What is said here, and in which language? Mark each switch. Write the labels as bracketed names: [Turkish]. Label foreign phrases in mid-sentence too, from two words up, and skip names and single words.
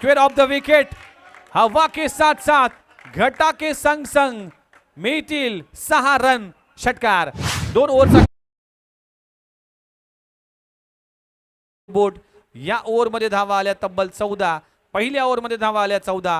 [English] square of the wicket. [Hindi] हवा के साथ साथ घटा के संग संग [Marathi] मिळतील 6 रन. षटकार. 2 ओव्हरचा बोर्ड. या ओव्हरमध्ये धावा आल्या तब्बल 14. पहिल्या ओव्हरमध्ये धावा आल्या 14.